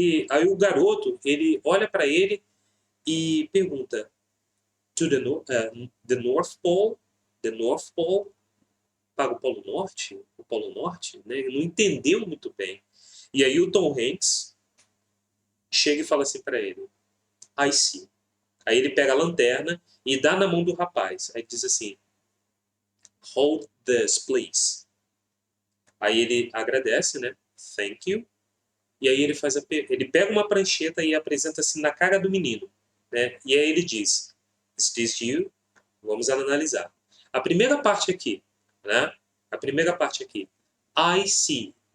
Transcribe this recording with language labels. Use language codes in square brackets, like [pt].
[pt] aí o garoto, ele olha para ele e pergunta, [en] to the North Pole? The North Pole? [pt] Para o Polo Norte? O Polo Norte? Né? Ele não entendeu muito bem. E aí o Tom Hanks chega e fala assim para ele, [en] I see. [pt] Aí ele pega a lanterna e dá na mão do rapaz. Aí diz assim, [en] hold this, please. [pt] Aí ele agradece, né? [en] Thank you. [pt] E aí ele pega uma prancheta e apresenta assim na cara do menino, né? E aí ele diz, [en] is this you? [pt] Vamos analisar. A primeira parte aqui, né? A primeira parte aqui, [en] I see.